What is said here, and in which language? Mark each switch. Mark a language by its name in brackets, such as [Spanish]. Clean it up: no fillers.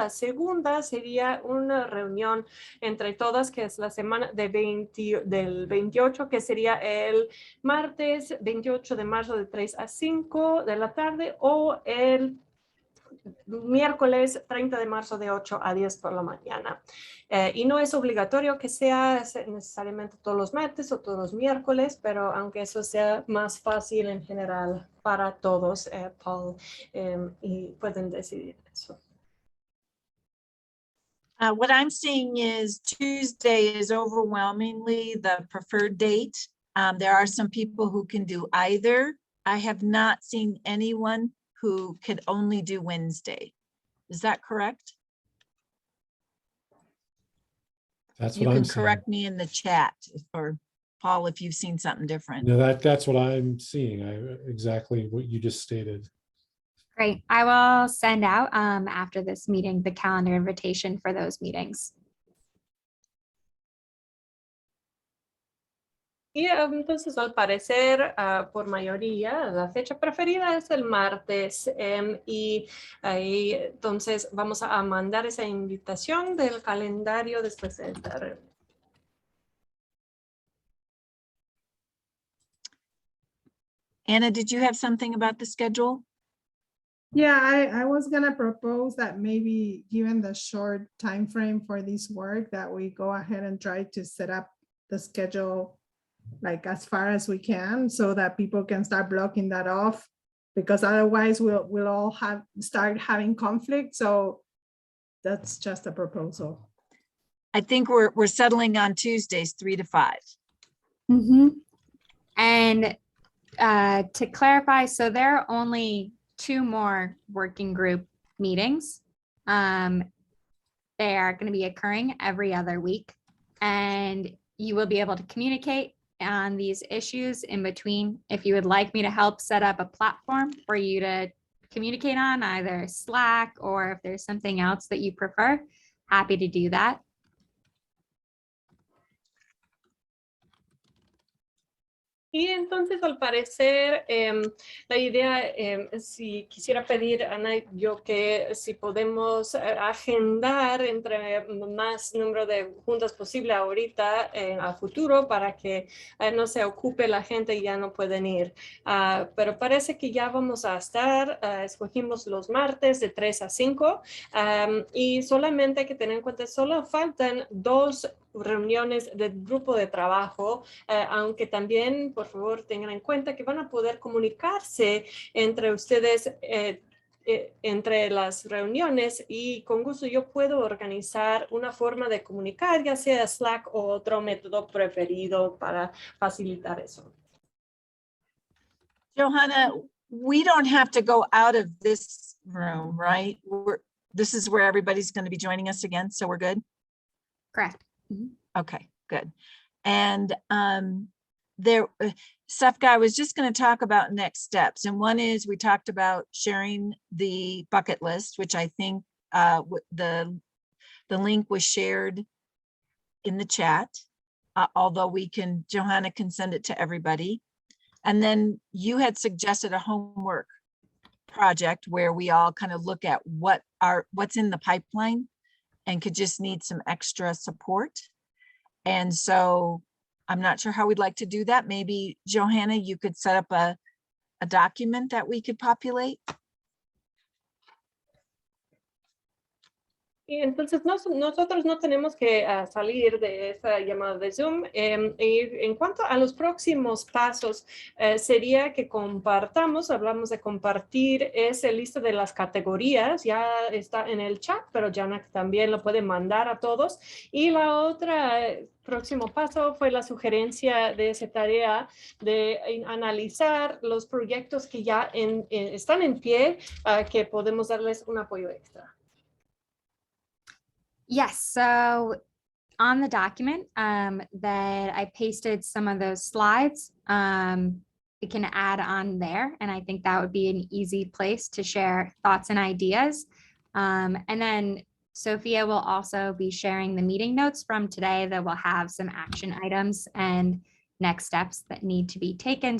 [Spanish] La segunda sería una reunión entre todas, que es la semana del 28, que sería el martes 28 de marzo de 3 a 5 de la tarde o el miércoles 30 de marzo de 8 a 10 por la mañana. Y no es obligatorio que sea necesariamente todos los martes o todos los miércoles, pero aunque eso sea más fácil en general para todos, Paul, y pueden decidir eso. [English] What I'm seeing is Tuesday is overwhelmingly the preferred date. There are some people who can do either. I have not seen anyone who could only do Wednesday. Is that correct? That's You what I'm can seeing. correct me in the chat, or Paul, if you've seen something different. No, that's what I'm seeing. Exactly what you just stated. Great. I will send out after this meeting the calendar invitation for those meetings. [Spanish] Y entonces, al parecer, por mayoría, la fecha preferida es el martes. Y ahí, entonces, vamos a mandar esa invitación del calendario después de esta reunión. [English] Anna, did you have something about the schedule? Yeah, I was gonna propose that maybe given the short time frame for this work, that we go ahead and try to set up the schedule like as far as we can so that people can start blocking that off, because otherwise we'll all start having conflict. So that's just a proposal. I think we're settling on Tuesdays 3 to 5. Mm-hmm. And to clarify, so there are only 2 more working group meetings. They are going to be occurring every other week, and you will be able to communicate on these issues in between. If you would like me to help set up a platform for you to communicate on, either Slack or if there's something else that you prefer, happy to do that. [Spanish] Y entonces, al parecer, la idea, si quisiera pedir, Ana, yo que si podemos agendar entre más número de juntas posible ahorita a futuro para que no se ocupe la gente y ya no pueden ir. Pero parece que ya vamos a estar, escogimos los martes de 3 a 5 y solamente hay que tener en cuenta, solo faltan 2 reuniones del grupo de trabajo, aunque también, por favor, tengan en cuenta que van a poder comunicarse entre ustedes entre las reuniones y con gusto yo puedo organizar una forma de comunicar, ya sea Slack o otro método preferido para facilitar eso. [English] Johanna, we don't have to go out of this room, right? This is where everybody's going to be joining us again, so we're good? Correct. Okay, good. And Sefka, I was just going to talk about next steps. And one is we talked about sharing the bucket list, which I think the link was shared in the chat, although Johanna can send it to everybody. And then you had suggested a homework project where we all kind of look at what's in the pipeline and could just need some extra support. And so I'm not sure how we'd like to do that. Maybe Johanna, you could set up a document that we could populate. [Spanish] Y entonces nosotros no tenemos que salir de esa llamada de Zoom. Y en cuanto a los próximos pasos, sería que hablamos de compartir esa lista de las categorías, ya está en el chat, pero Janak también lo puede mandar a todos. Y la otra próximo paso fue la sugerencia de esa tarea de analizar los proyectos que ya están en pie, que podemos darles un apoyo extra. [English] Yes, so on the document that I pasted some of those slides, we can add on there. And I think that would be an easy place to share thoughts and ideas. And then Sophia will also be sharing the meeting notes from today that will have some action items and next steps that need to be taken.